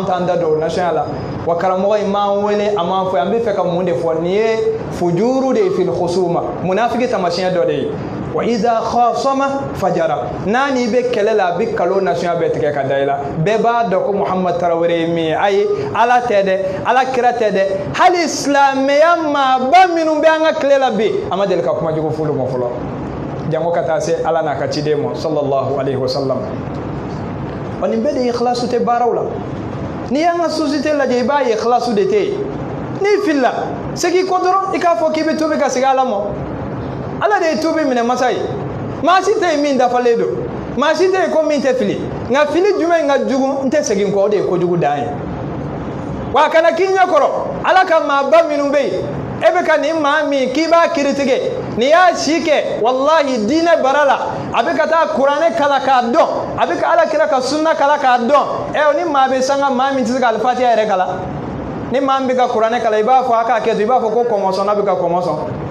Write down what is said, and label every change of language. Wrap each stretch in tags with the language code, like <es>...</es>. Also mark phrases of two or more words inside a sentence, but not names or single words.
<bm>t'an da don o nasiya la wa karamɔgɔ in m'an wele a m'an fɔ an bɛ fɛ ka mun de fɔ nin ye fujuru de ye</bm> <ar>في الخصومة</ar> <bm>munafiki tamasiyɛn dɔ de ye wa</bm> <ar>إذا خاصم فجر</ar> <bm>n'a n'i bɛ kɛlɛ la a bɛ kalo nasiya bɛɛ tigɛ ka da i la bɛɛ b'a dɔn ko Muhamad Tarawele ye min ye ayi ala tɛ dɛ ala kira tɛ dɛ hali silamɛya maaba minnu bɛ an ka tile la bi a ma deli ka kuma jugu f'olu ma fɔlɔ jango ka taa se ala n'a ka ciden ma</bm> <ar>صلى الله عليه وسلم</ar> <bm>wa nin bɛɛ de ikhlasu tɛ baaraw la n'i y'an ka société lajɛ i b'a ye ikhlasu de tɛ yen n'i filila segin kɔ dɔrɔn i k'a fɔ k'i bɛ tobi ka segin ala ma ala de ye tubi minɛ masa ye maa si tɛ yen min dafalen don maa si tɛ yen ko min tɛ fili nka fili jumɛn ka jugu n tɛ segin kɔ o de ye kojugu dan ye wa a kana k'i ɲɛkɔrɔ ala ka maaba minnu bɛ yen e bɛ ka nin maa min k'i b'a kiritigɛ nin y'a si kɛ walahi diinɛ bara la a bɛ ka taa kuranɛ kala k'a dɔn a bɛ ka ala kira ka sunna kala k'a dɔn ni maa bɛ sanga maa min tɛ se ka alifatiya yɛrɛ kala ni maa min bɛ ka kuranɛ kala i b'a fɔ a k'a kɛ to i b'a fɔ ko kɔmɔsɔn n'a bɛ ka kɔmɔsɔn</bm>